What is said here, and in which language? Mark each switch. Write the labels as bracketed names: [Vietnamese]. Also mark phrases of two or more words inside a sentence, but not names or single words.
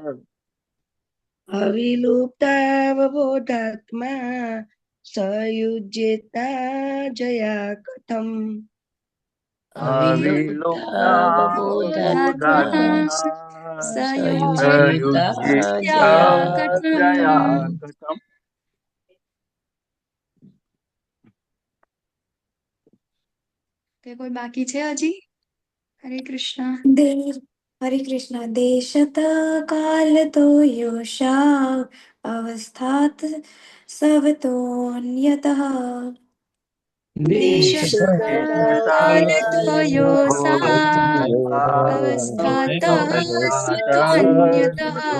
[Sanskrit] अविलुप्तावबोधात्मा स युज्येता जया कथम् अविलुप्तावबोधात्मा अविलुप्तावबोधात्मा स सयुज्येता युज्येता जया जया कथम् कथम् [Gujarati] કે કોઈ બાકી છે હજી? હરે કૃષ્ણ. [Sanskrit] हरे कृष्ण देशतः कालतो योषा अवस्थात सवतोऽन्यतः देशतः कालतो योऽसा अवस्थातः स्वतोऽन्यतः